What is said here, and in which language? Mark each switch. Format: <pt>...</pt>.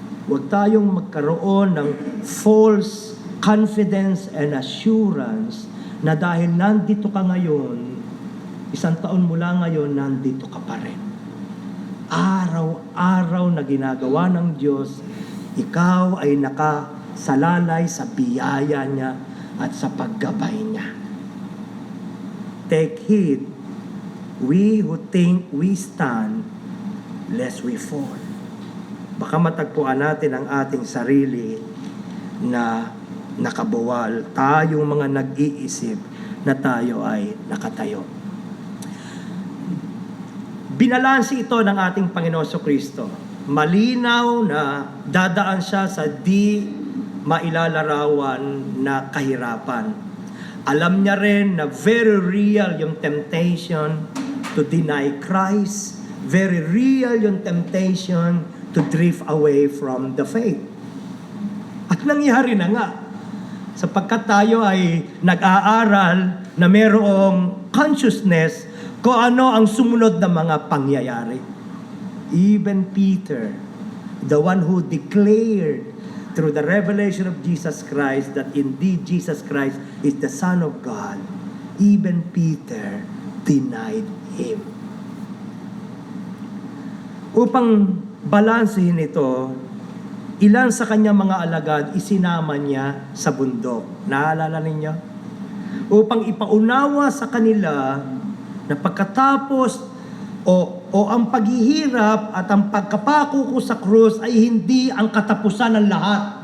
<tl>Huwag tayong magkaroon ng</tl> <en>false confidence and assurance</en> <tl>na dahil nandito ka ngayon, 1 taon mula ngayon, nandito ka pa rin. Araw-araw na ginagawa ng Diyos, ikaw ay nakasalalay sa biyaya niya at sa paggabay niya.</tl> <en>Take heed, we who think we stand, lest we fall.</en> <tl>Baka matagpuan natin ang ating sarili na nakabuwal, tayong mga nag-iisip na tayo ay nakatayo. Binalansi ito ng ating Panginoon Jesucristo. Malinaw na dadaan siya sa di mailalarawan na kahirapan. Alam niya rin na</tl> <en>very real yung temptation to deny Christ. Very real yung temptation to drift away from the faith.</en> <tl>At nangyari na nga. Sapagkat tayo ay nag-aaral na mayroong consciousness kung ano ang sumunod na mga pangyayari.</tl> <en>Even Peter, the one who declared through the revelation of Jesus Christ that indeed Jesus Christ is the Son of God, even Peter denied Him.</en> <tl>Upang balansehin ito, ilan sa kanyang mga alagad isinama niya sa bundok. Naalala ninyo? Upang ipaunawa sa kanila na pagkatapos o ang paghihirap at ang pagkapako ko sa krus ay hindi ang katapusan ng lahat.</tl>